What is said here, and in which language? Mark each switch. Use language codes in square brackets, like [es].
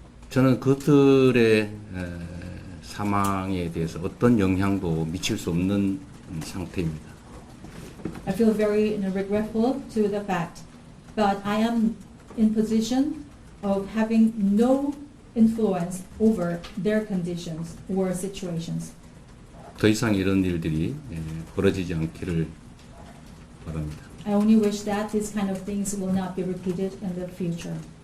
[ko] 저는 그들의 사망에 대해서 어떤 영향도 미칠 수 없는 상태입니다. [en] I feel very regretful to the fact, but I am in position of having no influence over their conditions or situations. [ko] 더 이상 이런 일들이 벌어지지 않기를 바랍니다. [en] I only wish that these kind of things will not be repeated in the future.